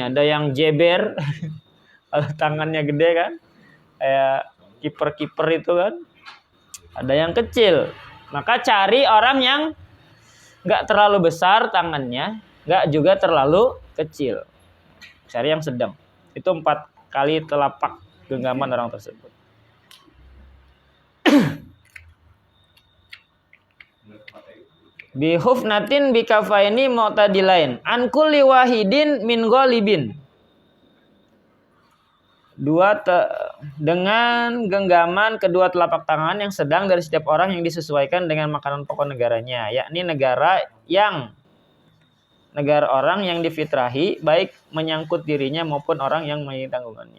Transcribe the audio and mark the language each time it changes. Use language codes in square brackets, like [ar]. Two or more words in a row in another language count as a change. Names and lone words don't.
[id] Ada yang jeber, kalau tangannya gede kan, kayak kiper itu kan. Ada yang kecil. Maka cari orang yang nggak terlalu besar tangannya, nggak juga terlalu kecil. Cari yang sedang. Itu 4 kali telapak genggaman orang tersebut. [ar] بحفنة بكفين معتدلين عن كل واحد من غالب. [id] Dengan genggaman kedua telapak tangan yang sedang dari setiap orang yang disesuaikan dengan makanan pokok negaranya, yakni negara orang yang difitrahi, baik menyangkut dirinya maupun orang yang memiliki tanggungannya.